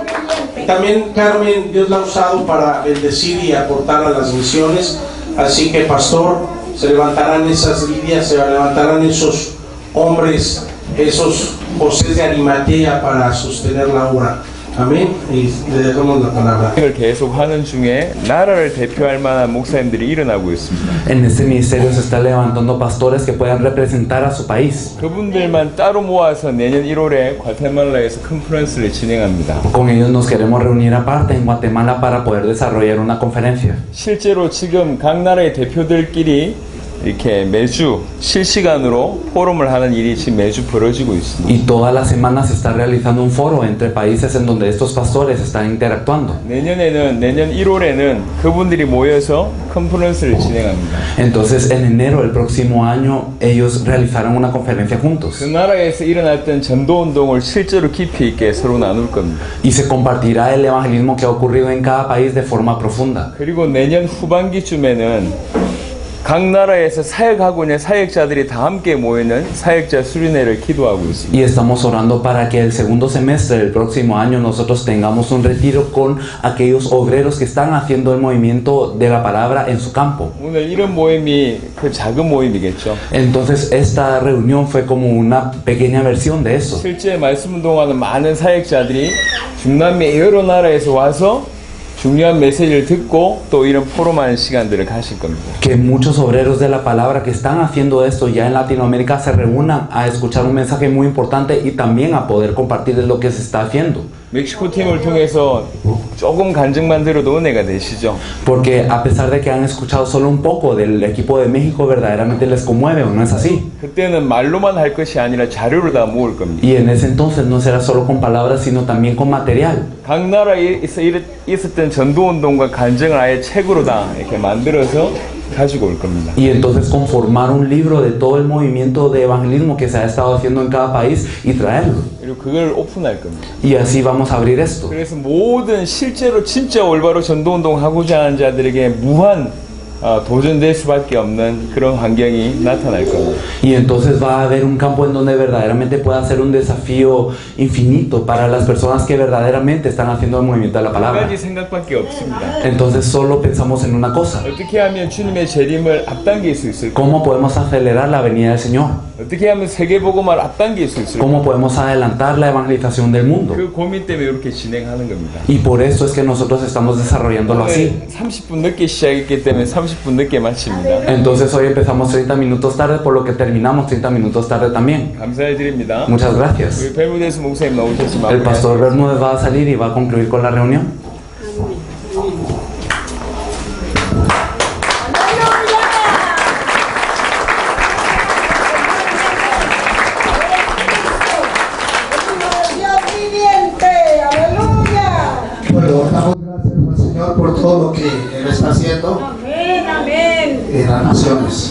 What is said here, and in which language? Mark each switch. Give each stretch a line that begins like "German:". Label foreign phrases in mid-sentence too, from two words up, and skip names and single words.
Spanish: Y también Carmen, Dios la ha usado para bendecir y aportar a las misiones, así que pastor, se levantarán esas Lidias, se levantarán esos hombres, esos José de Arimatea para sostener la obra. Amén. Y le dejamos la palabra.
Korean: 계속 하는 중에 나라를 대표할 만한 목사님들이 일어나고 있습니다.
Spanish: En este ministerio se está levantando pastores que puedan representar a su país.
Korean: 그분들만 따로 모아서 내년 1월에 과테말라에서 컨퍼런스를 진행합니다.
Spanish: Con ellos nos queremos reunir aparte en Guatemala para poder desarrollar una conferencia.
Korean: 실제로 지금 각 나라의 대표들끼리 이렇게 매주 실시간으로 포럼을 하는 일이 지금 매주 벌어지고 있습니다.
Spanish: Y todas las semanas se está realizando un foro entre países en donde estos pastores están interactuando.
Korean: 내년 1월에는 그분들이 모여서 컨퍼런스를 진행합니다.
Spanish: Entonces en enero del próximo año ellos realizarán una conferencia juntos.
Korean: 그 나라에서 일어났던 전도 운동을 실제로 깊이 있게 서로 나눌 겁니다.
Spanish: Y se compartirá el evangelismo que ha ocurrido en cada país de forma profunda.
Korean: 그리고 내년 후반기쯤에는 각 나라에서 사역하고 있는 사역자들이 다 함께 모이는 사역자 수련회를 기도하고 있습니다.
Spanish: Y estamos orando para que el segundo semestre del próximo año nosotros tengamos un retiro con aquellos obreros que están haciendo el movimiento de la palabra en su campo.
Korean: 오늘 이런 모임이 그 작은 모임이겠죠.
Spanish: Entonces esta reunión fue como una pequeña versión de eso.
Korean: 실제 말씀 운동하는 많은 사역자들이 중남미 여러 나라에서 와서 중요한 메시지를 듣고 또 이런 포럼하는 시간들을 가실 겁니다.
Spanish: Que muchos obreros de la palabra que están haciendo esto ya en Latinoamérica se reúnan a escuchar un mensaje muy importante y también a poder compartir lo que se está haciendo.
Korean: 멕시코 팀을 통해서 조금 간증만 들어도 은혜가 되시죠?
Spanish: Porque a pesar de que han escuchado solo un poco del equipo de México, verdaderamente les conmueve, ¿o no es así?
Korean: 그때는 말로만 할 것이 아니라 자료를 다 모을 겁니다.
Spanish: Y en ese entonces no será solo con palabras, sino también con material.
Korean: 각 나라에 있었던 전도 운동과 간증을 아예 책으로 다 이렇게 만들어서 가지고 올 겁니다.
Spanish: Y entonces conformar un libro de todo el movimiento de evangelismo que se ha estado haciendo en cada país y traerlo.
Korean: 그리고 그걸 오픈할 겁니다.
Spanish: Y así vamos a abrir esto.
Korean: 그래서 모든 실제로 진짜 올바로 전도운동 하고자 하는 자들에게 무한 도전될 수밖에 없는 그런 환경이 나타날 겁니다.
Spanish: Y entonces va a haber un campo en donde verdaderamente pueda ser un desafío infinito para las personas que verdaderamente están haciendo el movimiento de la
Korean: 한
Spanish: palabra.
Korean: 가지 생각밖에 없습니다.
Spanish: Entonces solo pensamos en una cosa.
Korean: 어떻게 하면 주님의 재림을 앞당길 수 있을까?
Spanish: ¿Cómo podemos acelerar la venida del Señor?
Korean: 어떻게 하면 세계복음을 앞당길 수 있을까?
Spanish: ¿Cómo podemos adelantar la evangelización del mundo?
Korean: 그 고민 때문에 이렇게 진행하는 겁니다.
Spanish: Y por eso es que nosotros estamos desarrollándolo así.
Korean: 30분 늦게 시작했기 때문에 30분 늦게 마칩니다.
Spanish: Entonces hoy empezamos 30 minutos tarde, por lo que terminamos 30 minutos tarde también.
Korean: 감사드립니다.
Spanish: Muchas gracias.
Korean: 우리 벨무데스 목사님 나오셨지만
Spanish: El pastor Bermúdez va a salir y va a concluir con la reunión. Bueno, damos gracias al Señor por todo lo que Él está haciendo en las naciones.